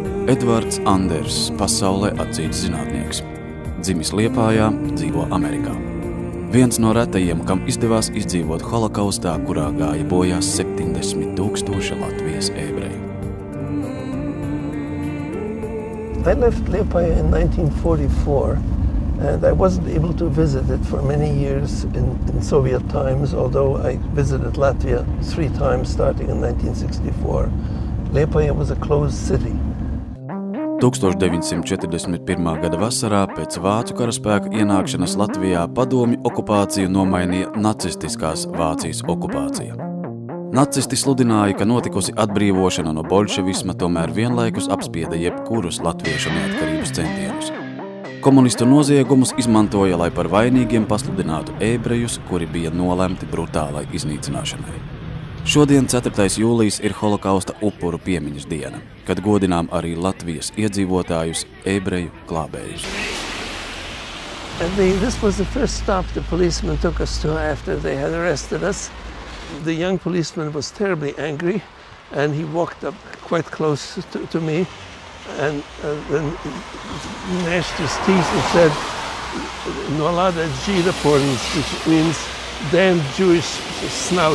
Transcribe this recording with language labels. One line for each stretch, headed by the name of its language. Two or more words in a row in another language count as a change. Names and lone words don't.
Latvian: Eduards Андерс, pasaulē atzīts zinātnieks. Dzimis Liepājā, dzīvo Amerikā. Viens no retajiem, kam izdevās izdzīvot holokaustā, kurā gāja bojā 70 000 Latvijas ebreju.
English: I left Liepāja in 1944, and I wasn't able to visit it for many years in Soviet times, although I visited Latvia 3 times starting in 1964. Liepāja was a closed city.
Latvian: 1941. gada vasarā pēc Vācu karaspēka ienākšanas Latvijā padomju okupāciju nomainīja nacistiskās Vācijas okupācija. Nacisti sludināja, ka notikusi atbrīvošana no bolševisma tomēr vienlaikus apspieda jebkurus latviešu neatkarības centienus. Komunistu noziegumus izmantoja, lai par vainīgiem pasludinātu ebrejus, kuri bija nolemti brutālai iznīcināšanai. Šodien 4. jūlijas ir holokausta upuru piemiņas diena, kad godinām arī Latvijas iedzīvotājus, ebreju glābējus.
English: This was the first stop the policeman took us to after they had arrested us. The young policeman was terribly angry, and he walked up quite close to me, and then gnashed his teeth and said,
Latvian: "Nolada Žīdapornis,"
English: which means damned Jewish snout.